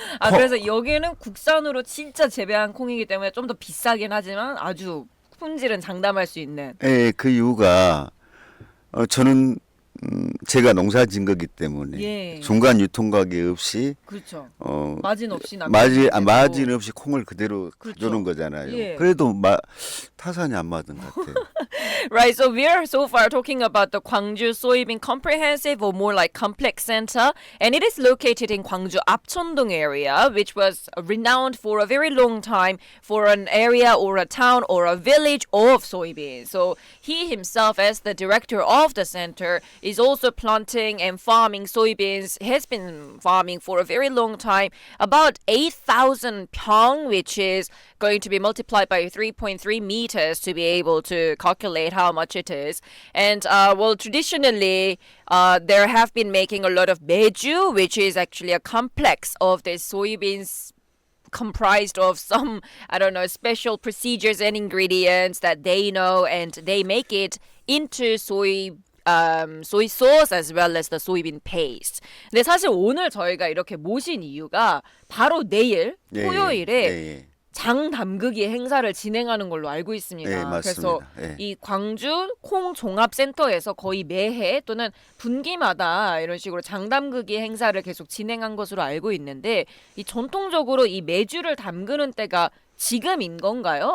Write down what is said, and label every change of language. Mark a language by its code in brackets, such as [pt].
[ko] 그래서 여기는 국산으로 진짜 재배한 콩이기 때문에 좀 더 비싸긴 하지만 아주 품질은 장담할 수 있는. 예, 그 이유가 저는 제가 농사 진 거기 때문에 예. 중간 유통가게 없이 그렇죠. 어 마진 없이 마진 없이 콩을 그대로 그렇죠. 주는 거잖아요. 예. 그래도 타산이 안 맞은 것 같아요. [en] Right, so we are so far talking about the Gwangju Soybean Comprehensive or more like Complex Center, and it is located in Gwangju Apcheondong area, which was renowned for a very long time for an area or a town or a village of soybeans. So he himself, as the director of the center, is also planting and farming soybeans. He has been farming for a very long time, about 8,000 pyong, which is going to be multiplied by 3.3 meters to be able to calculate how much it is. And well, traditionally, there have been making a lot of beju, which is actually a complex of the soybeans comprised of some, I don't know, special procedures and ingredients that they know, and they make it into soy sauce as well as the soybean paste. [ko] 근데 사실 오늘 저희가 이렇게 모신 이유가 바로 내일 토요일에 예. 장 담그기 행사를 진행하는 걸로 알고 있습니다. 네, 맞습니다. 그래서 예. 이 광주 콩종합센터에서 거의 매해 또는 분기마다 이런 식으로 장 담그기 행사를 계속 진행한 것으로 알고 있는데 이 전통적으로 이 메주를 담그는 때가 지금인 건가요?